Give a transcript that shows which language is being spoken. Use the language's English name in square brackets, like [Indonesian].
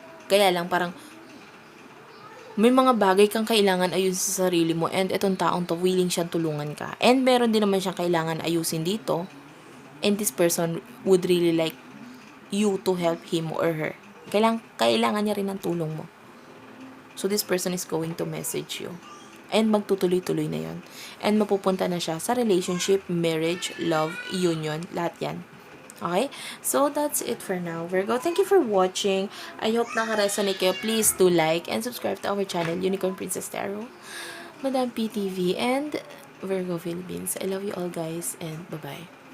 [Filipino] Kaya lang parang may mga bagay kang kailangan ayusin sa sarili mo and itong taong to willing siyang tulungan ka. And meron din naman siyang kailangan ayusin dito. [English] And this person would really like you to help him or her. [Filipino] Kailangan niya rin ng tulong mo. [English] So this person is going to message you. [Filipino] And magtutuloy-tuloy na yon. And mapupunta na siya sa relationship, marriage, love, union, lahat yan. Okay? [English] So, that's it for now, Virgo. Thank you for watching. I hope [Filipino] naka-resonate kayo. [English] Please do like and subscribe to our channel, Unicorn Princess Tarot, Madam PTV, and Virgo Philippines. I love you all, guys, and bye-bye.